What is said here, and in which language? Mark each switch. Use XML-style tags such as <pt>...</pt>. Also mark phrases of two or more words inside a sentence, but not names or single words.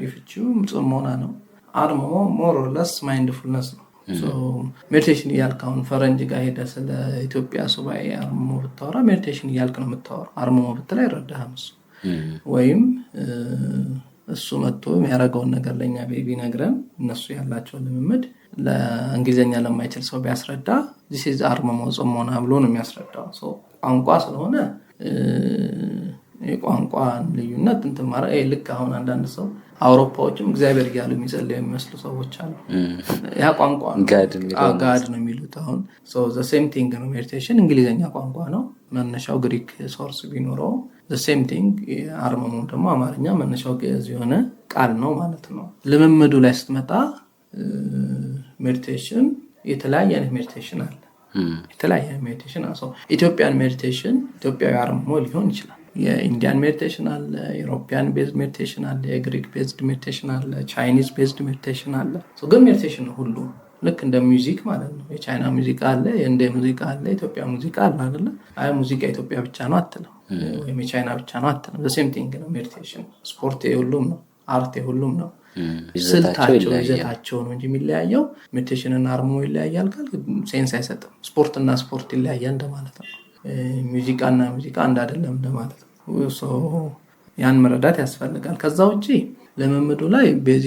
<am>ፍቺው ጽሞና ነው። አርምሞ</am> <en>more or less mindfulness</en> <am>ነው። ሜዲቴሽን እያልክ አሁን ፈረንጅ ጋር ሄደ ስለ ኢትዮጵያ ሱባኤ አርምሞ ብታወራ ሜዲቴሽን እያልክ ነው የምታወራው። አርምሞ ብትል አይረዳህም እሱ። ወይም እሱ መጥቶ የሚያደርገውን ነገር ለኛ ቢነግረን እነሱ ያላቸውን ልምምድ ለእንግሊዘኛ ለማይችል ሰው ቢያስረዳ</am> <en>this is</en> <am>አርምሞ ጽሞና ብሎ ነው የሚያስረዳው። ቋንቋ ስለሆነ የቋንቋ ልዩነት እንትን ማለት ልክ አሁን አንዳንድ ሰው አውሮፓዎችም እግዚአብሔር እያሉ የሚጸልዩ የሚመስሉ ሰዎች አሉ። ያ ቋንቋ ነው ጋድ ነው የሚሉት። አሁን</am> <en>the same thing</en> <am>ነው ሜዲቴሽን እንግሊዘኛ ቋንቋ ነው መነሻው ግሪክ ሶርስ ቢኖረው</am> <en>the same thing</en> <am>አርምሞ ደግሞ አማርኛ መነሻው ግዕዝ የሆነ ቃል ነው ማለት ነው። ልምምዱ ላይ ስትመጣ ሜዲቴሽን የተለያየ አይነት ሜዲቴሽን አለ። የተለያየ ሜዲቴሽን አለ።</am> <en>Ethiopian meditation</en> <am>ኢትዮጵያዊ አርምሞ ሊሆን ይችላል። የኢንዲያን ሜዲቴሽን አለ፣</am> <en>European based meditation</en> <am>አለ፣ የግሪክ</am> <en>based meditation</en> <am>አለ፣</am> <en>Chinese based meditation</en> <am>አለ። ግን ሜዲቴሽን ነው ሁሉ ልክ እንደ ሙዚክ ማለት ነው። የቻይና ሙዚቃ አለ፣ የኢንዲያ ሙዚቃ አለ፣ የኢትዮጵያ ሙዚቃ አለ አይደለ? አይ ሙዚቃ ኢትዮጵያ ብቻ ነው አትልም፣ ወይም የቻይና ብቻ ነው አትልም።</am> <en>the same thing</en> <am>ነው ሜዲቴሽን። ስፖርት የሁሉም ነው፣ አርት የሁሉም ነው። ስልታቸው ይዘታቸው ነው እንጂ የሚለያየው ሜዲቴሽንና አርምሞ ይለያያል ካል ሴንስ አይሰጥም። ስፖርትና ስፖርት ይለያያል እንደማለት ነው። ሙዚቃና ሙዚቃ አንድ አይደለም እንደማለት ነው። ያን መረዳት ያስፈልጋል። ከዛ ውጪ ለምምዱ ላይ ቤዚክ</am>